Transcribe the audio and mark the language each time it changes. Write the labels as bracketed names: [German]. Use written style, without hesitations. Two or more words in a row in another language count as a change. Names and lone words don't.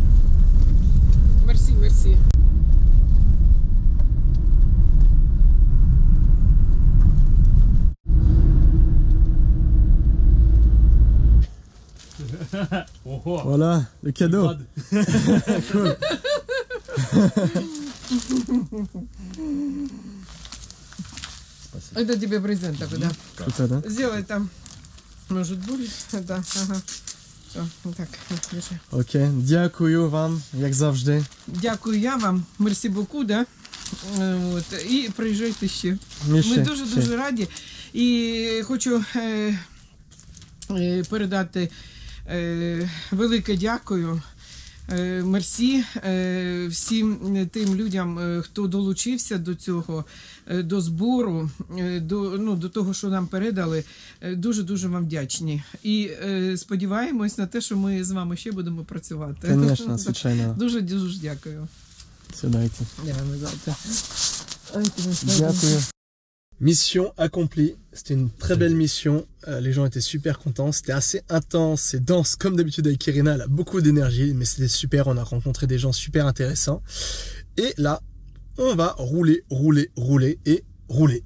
[French] Merci, merci. Voilà, le cadeau. Cool. [Russian] Это тебе презент такой, да? Да? Сделай там, может будет, да, ага. Все, так, держи. [Ukrainian] Окей, дякую вам, як завжди. Дякую я вам, [French] merci beaucoup, [Ukrainian] да? От, і приїжджайте ще. Ми дуже раді. І хочу передати велике дякую, мерсі всім тим людям, хто долучився до цього, до збору, до того, що нам передали. Дуже-дуже вам вдячні. І сподіваємось на те, що ми з вами ще будемо працювати. Звісно, звичайно. Дуже-дуже дякую. Сідайте. Дякую. [French] Mission accomplie, c'était une très belle mission, les gens étaient super contents, c'était assez intense et dense comme d'habitude avec Irina, elle a beaucoup d'énergie mais c'était super, on a rencontré des gens super intéressants et là on va rouler et rouler.